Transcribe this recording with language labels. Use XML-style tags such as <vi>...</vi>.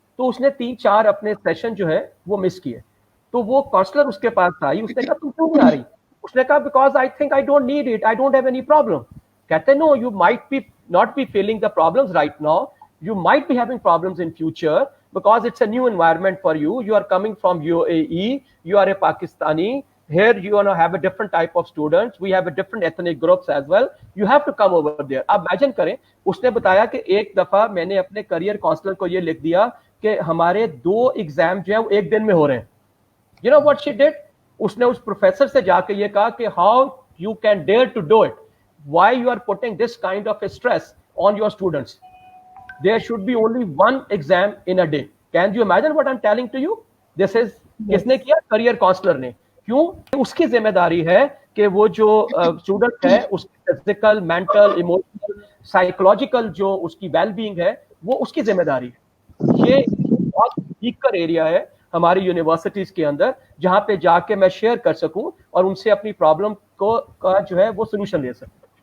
<hi>तो उसने 3-4 अपने सेशन जो है वो मिस किए. तो वो काउंसलर उसके पास आई, उसने कहा तुम क्यों नहीं आ रही?</hi> <en>उसने कहा because I think I don't need it, I don't have any problem.</en> <hi>कहते</hi> <en>No, you might be not be feeling the problems right now, you might be having problems in future because it's a new environment for you. You are coming from UAE, you are a Pakistani, Here you want to have a different type of students, we have a different ethnic groups as well, you have to come over there.</en> <hi>अब imagine करें, उसने बताया कि एक दफा मैंने अपने career counsellor को ये लिख दिया कि हमारे 2 एग्जाम जो है वो एक दिन में हो रहे हैं.</hi> <en>You know what she did?</en> <hi>उसने उस प्रोफेसर से जाके ये कहा कि</hi> <en>how you can dare to do it, why you are putting this kind of a stress on your students, there should be only one exam in a day. Can you imagine what I'm telling to you? This is</en> <hi>किसने किया? Career counsellor ने. क्यों? उसकी जिम्मेदारी है कि वो जो स्टूडेंट है उसकी फिजिकल, मेंटल, इमोशनल, साइकोलॉजिकल जो उसकी वेल बीइंग है वो उसकी जिम्मेदारी है. ये बहुत वीकर एरिया है हमारी यूनिवर्सिटीज के अंदर जहां पे जाके मैं शेयर कर सकूं और उनसे अपनी प्रॉब्लम को का जो है वो सोल्यूशन ले सकूं.</hi>